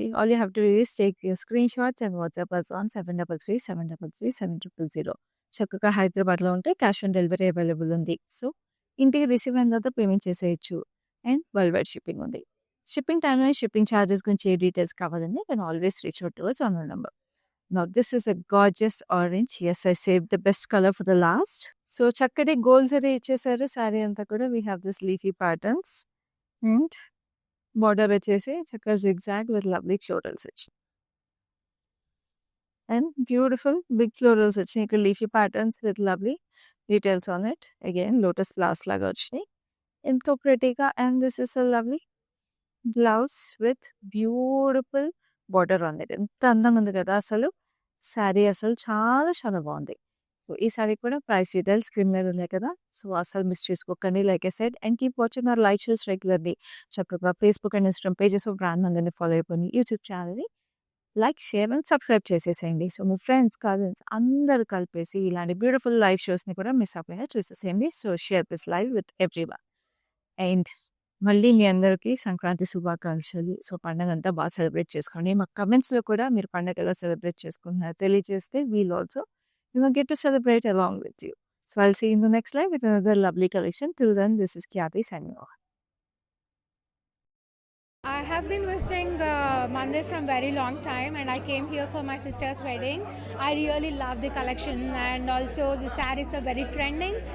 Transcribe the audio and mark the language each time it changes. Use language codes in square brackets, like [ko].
[en] All you have to do is take your screen shots and WhatsApp us on 7337337000. [te] చక్కగా హైదరాబాద్‌లో ఉంటే cash on delivery available ఉంది. So, ఇంటికి receive అయిన తర్వాత పేమెంట్ చేసేయొచ్చు. అండ్ వరల్డ్ వైడ్ షిప్పింగ్ ఉంది. షిప్పింగ్ టైమ్‌లో షిప్పింగ్ చార్జెస్ గురించి ఏ డీటెయిల్స్ కావాలంటే [en] Can always reach out to us on our number. Now this is a gorgeous orange. Yes, I saved the best color for the last. [te] So చక్కటి gold zari ఇచ్చేసారు శారీ అంతా కూడా. [en] we have this leafy patterns [te] and border వచ్చేసి చక్కగా zigzag with lovely florals వచ్చినాయి. And beautiful big florals వచ్చినాయి. ఇక్కడ leafy patterns with lovely details on it. Again lotus flowers లాగా వచ్చినాయి. ఎంతో ప్రెటీగా. [en] And this is a lovely blouse with beautiful border on it. [te] ఎంత అందంగా ఉంది కదా అసలు. శారీ అసలు చాలా చాలా బాగుంది. సో, ఈ శారీ కూడా ప్రైస్ డీటెయిల్స్ స్క్రీన్ మీద ఉన్నాయి కదా. సో, అసలు మిస్ చేసుకోకండి. [en] Like I said, and keep watching our live shows regularly. [te] చక్కగా Facebook and Instagram pages of brand అందరినీ ఫాలో అయిపోయి యూట్యూబ్ ఛానల్ని లైక్, షేర్ అండ్ సబ్స్క్రైబ్ చేసేసేయండి. సో, మీ ఫ్రెండ్స్, కజిన్స్ అందరూ కలిపేసి ఇలాంటి బ్యూటిఫుల్ లైవ్ షోస్ని కూడా మిస్ అవ్వకుండా చూసేసేయండి. So, [en] Share this live with everyone. [te] And మళ్ళీ మీ అందరికీ సంక్రాంతి శుభాకాంక్షలు. సో, పండగంతా బాగా సెలబ్రేట్ చేసుకోండి. మా కమెంట్స్‌లో కూడా మీరు పండగ ఎలా సెలబ్రేట్ చేసుకుంటున్నారో తెలియజేస్తే [en] We'll also get to celebrate along with you. So, I'll see you in the next live with another lovely collection. Till then, this is Khyati signing off. I have been visiting Mandir from very long time, and I came here for my sister's wedding. I really love the collection, and also the sarees are very trending.